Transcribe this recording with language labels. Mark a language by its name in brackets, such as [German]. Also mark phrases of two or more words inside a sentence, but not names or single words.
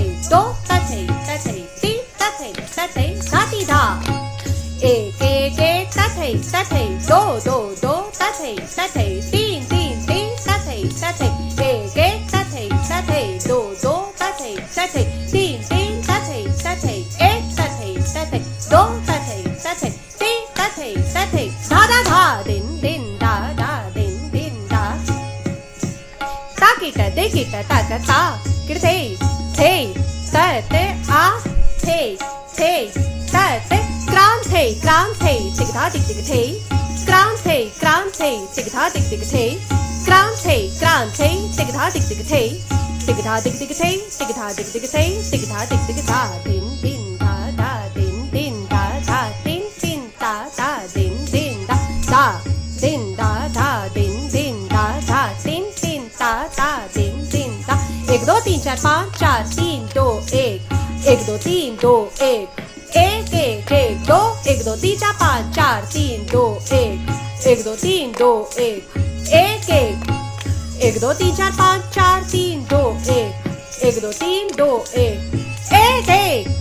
[Hindi] दो तथे तथे तीन तथे तथे धाती धा एक एक एक तथे तथे दो दो दो तथे तथे तीन तीन तीन तथे तथे एक एक तथे तथे दो दो तथे तथे तीन तीन तथे तथे एक तथे तथे दो तथे तथे तीन तथे तथे धा धा धा दिन दिन धा धा दिन दिन धा ताकिट दिकिट तक ता किरथे थे तत आ थे थे तत क्रांथे क्रांथे तिगधा तिग तिग थे क्रांथे क्रांथे तिगधा तिग तिग थे क्रांथे क्रांथे तिगधा तिग तिग थे तिगधा तिग तिग थे तिगधा तिग तिग थे तिगधा तिग तिग धा दिन दिन धा धा दिन दिन धा धा दिन दिन धा धा दिन दिन धा धा दिन धा धा दिन दिन धा धा दिन दिन धा धा दिन दिन धा एक दो तीन चार पाँच चार तीन दो एक दो तीन दो एक एक एक एक दो एक दो तीन चार पाँच चार तीन दो एक दो तीन दो एक एक दो तीन चार पाँच चार तीन दो एक दो तीन दो एक